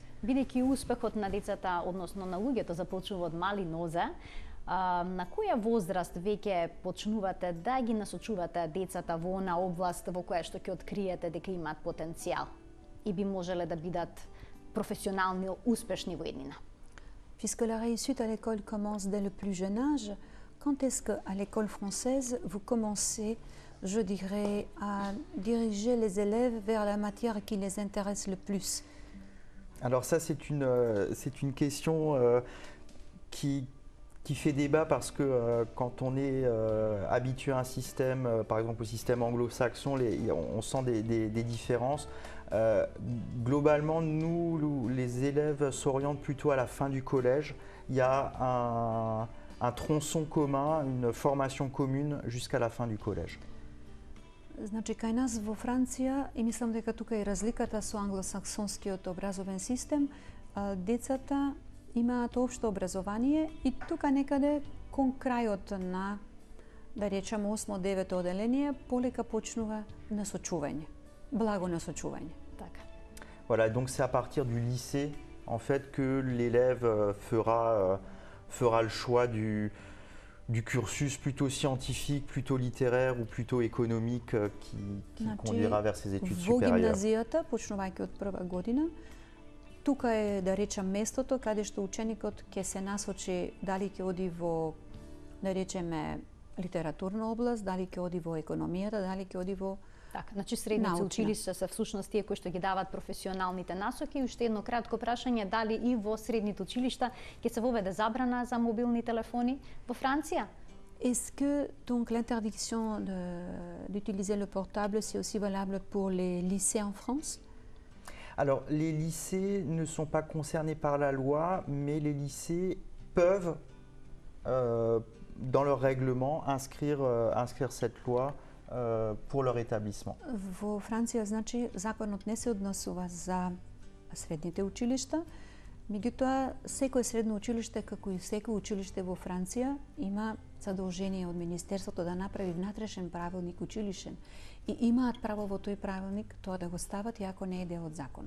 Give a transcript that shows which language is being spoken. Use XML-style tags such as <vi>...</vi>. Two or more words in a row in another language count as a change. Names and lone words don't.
<mk>Бидејќи успехот на децата, односно на луѓето, започнува од мали нозе, на која возраст веќе почнувате да ги насочувате децата во она област во која што ќе откриете дека имаат потенцијал и би можеле да бидат професионални успешни во еднина?</mk> <fr>Puisque la réussite à l'école commence dès le plus jeune âge, quand est-ce qu'à l'école française, vous commencez, je dirais, à diriger les élèves vers la matière qui les intéresse le plus? Alors ça, c'est une question qui qui fait débat parce que quand on est habitué à un système, par exemple au système anglo-saxon, on sent des différences. Globalement, nous, les élèves s'orientent plutôt à la fin du collège. Il y a un tronçon commun, une formation commune jusqu'à la fin du collège.</fr> <mk>Значи, кај нас во Франција, и мислам дека тука е разликата со англосаксонскиот образовен систем, децата имаат општо образование и тука некаде кон крајот на, да речеме, 8-9 оделение, полека почнува насочување, благо насочување. Така.</mk> <fr>Voilà, donc c'est à partir du lycée en fait que l'élève fera le choix du cursus plutôt scientifique, plutôt littéraire ou plutôt économique qui conduira vers ses études</fr> <mk>Во</mk> <fr>supérieures.</fr> <mk>гимназијата, почнувајќи од прва година, тука е, да речем, местото каде што ученикот ќе се насочи дали ќе оди во, да речеме, литературна област, дали ќе оди во економијата, дали ќе оди во Така, значи средните училишта се всушност тие кои што ги даваат професионалните насоки. И уште едно кратко прашање, дали и во средните училишта ќе се воведе забрана за мобилни телефони во Франција?</mk> <fr>Est-ce que donc l'interdiction d'utiliser le portable, c'est aussi valable pour les lycées en France? Alors, les lycées ne sont pas concernés par la loi, mais les lycées peuvent, dans leur règlement, inscrire cette loi pour leur établissement.</fr> <mk>Во Франција, значи, законот не се однесува за средните училишта, меѓутоа секое средно училиште, како и секое училиште во Франција, има задолжение од Министерството да направи внатрешен правилник училишен и имаат право во тој правилник тоа да го стават, иако не е дел од законот.</mk>